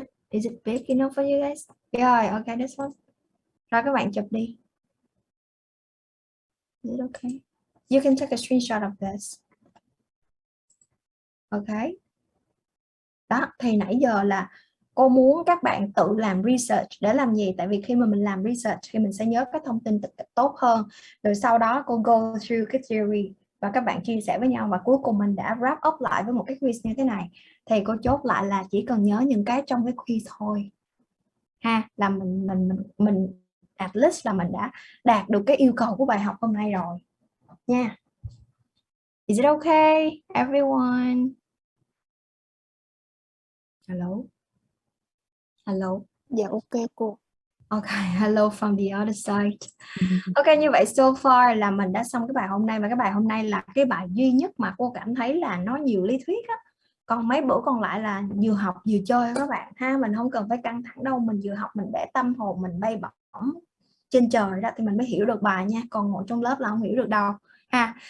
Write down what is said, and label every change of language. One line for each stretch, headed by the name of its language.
English: Is it big enough for you guys?
Vietnamese: Rồi, okay, this one. Rồi các bạn chụp đi.
English: Is it okay? You can take a screenshot of this. Okay.
Vietnamese: Đó, thì nãy giờ là cô muốn các bạn tự làm research để làm gì? Tại vì khi mà mình làm research thì mình sẽ nhớ cái thông tin tốt hơn. Rồi sau đó cô go through cái theory và các bạn chia sẻ với nhau, và cuối cùng mình đã wrap up lại với một cái quiz như thế này. Thì cô chốt lại là chỉ cần nhớ những cái trong cái quiz thôi. Ha, là mình
English: at least
Vietnamese: là mình đã đạt được cái yêu cầu của bài học hôm nay rồi.
English: Nha. Is it okay, everyone? Hello.
Vietnamese: Dạ ok cô.
English: Ok, hello from the other side.
Vietnamese: Ok, như vậy
English: so far
Vietnamese: là mình đã xong cái bài hôm nay, và cái bài hôm nay là cái bài duy nhất mà cô cảm thấy là nó nhiều lý thuyết á. Còn mấy bữa còn lại là vừa học vừa chơi các bạn ha, mình không cần phải căng thẳng đâu, mình vừa học mình để tâm hồn mình bay bổng trên trời đó thì mình mới hiểu được bài nha, còn ngồi trong lớp là không hiểu được đâu ha.